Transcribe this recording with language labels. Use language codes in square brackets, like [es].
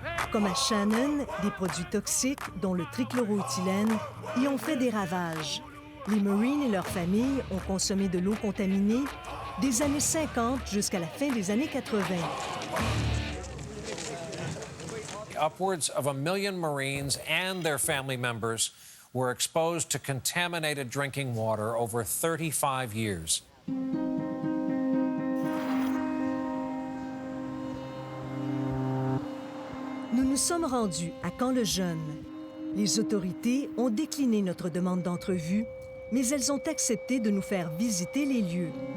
[fr] Comme à Shannon, des produits toxiques, dont le trichloroéthylène, y ont fait des ravages. Les Marines et leurs familles ont consommé de l'eau contaminée des années 50 jusqu'à la fin des années 80. [en] upwards of 1 million Marines and their family members were exposed to contaminated drinking water over 35 years. [fr] Nous nous sommes rendus à Camp-le-Jeune. Les autorités ont décliné notre demande d'entrevue, mais elles ont accepté de nous faire visiter les lieux.